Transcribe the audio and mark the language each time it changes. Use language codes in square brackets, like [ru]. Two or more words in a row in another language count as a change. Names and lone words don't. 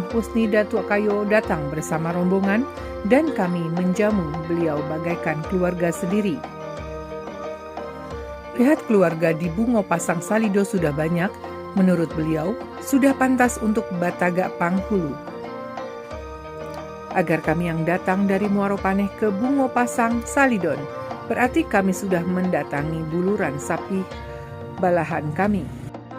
[id] Husni Datuk Kayo, datang bersama rombongan dan kami menjamu beliau bagaikan keluarga sendiri. Lihat keluarga di Bungo Pasang Salido sudah banyak, menurut beliau sudah pantas untuk Bataga Panghulu. Agar kami yang datang dari Muaro Paneh ke Bungo Pasang Salidon, berarti kami sudah mendatangi buluran Sapi Balahan kami.